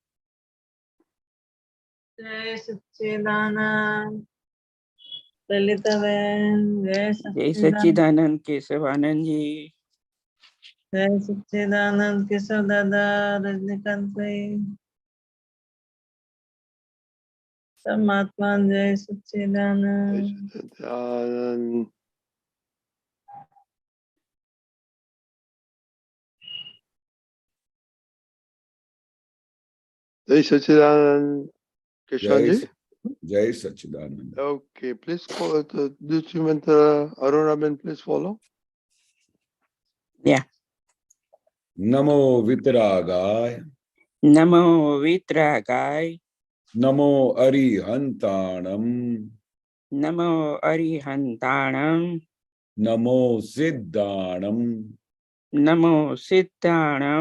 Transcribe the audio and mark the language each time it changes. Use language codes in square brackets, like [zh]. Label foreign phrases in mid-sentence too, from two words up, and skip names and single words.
[gu] જય સચ્ચિદાનંદ લલિતાબેન, જય સચ્ચિદાનંદ કેશવાનંદજી, જય સચ્ચિદાનંદ કેશવ દાદા, રજનીકાંતભાઈ, પરમાત્મા જય સચ્ચિદાનંદ. જય સચ્ચિદાનંદ. Keshavanandji? જય સચ્ચિદાનંદ. [en] Okay, please call it. Do you want Arunaben please follow? Yeah. [sa] नमो वीतरागाय. नमो वीतरागाय. [pra] नमो अरिहंताणं. नमो अरिहंताणं. नमो सिद्धाणं. नमो सिद्धाणं.